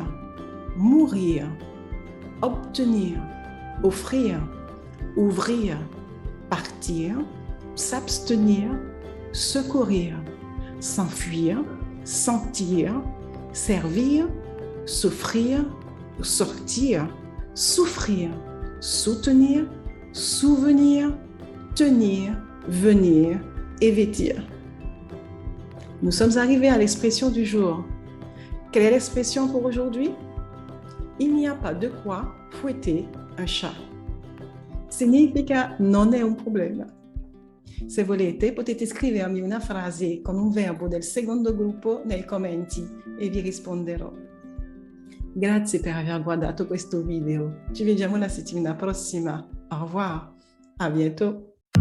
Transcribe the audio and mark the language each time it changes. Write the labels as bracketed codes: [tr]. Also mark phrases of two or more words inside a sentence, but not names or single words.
[fr] mourir, obtenir, offrir, ouvrir, partir, s'abstenir, secourir, s'enfuir, sentir, servir, s'offrir, sortir, souffrir, soutenir, souvenir, tenir, venir et vêtir. Nous sommes arrivés à l'expression du jour. Quelle est l'expression pour aujourd'hui? Il n'y a pas de quoi fouetter un chat. [it] Significa non è un problema. Se volete potete scrivermi una frase con un verbo del secondo gruppo nei commenti e vi risponderò. Grazie per aver guardato questo video. Ci vediamo la settimana prossima. [fr] Au revoir. À bientôt.